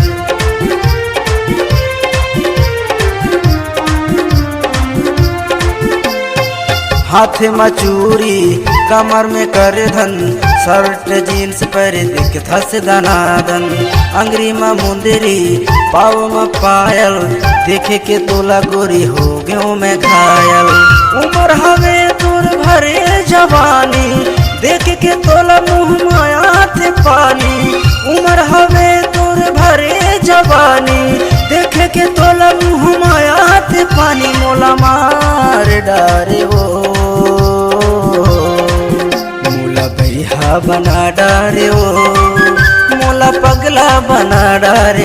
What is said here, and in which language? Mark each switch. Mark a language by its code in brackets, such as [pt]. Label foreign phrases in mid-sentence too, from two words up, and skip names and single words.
[hne] हाथे में चूरी कमर में कर धन [en] shirt jeans [hne] पर दिख धस दनादन अंगरी में मुंदरी पाव में पायल देखे के तोला गोरी हो गयो मैं घायल। उम्र हवे तोर भरे जवानी देख के तोला मुँह माया थे पानी। उम्र हवे तोर भरे जवानी देख के तोला मुँह माया थे पानी। मोला मार डारे वो मोला बैहा बना डारे वो मोला पगला बना डारे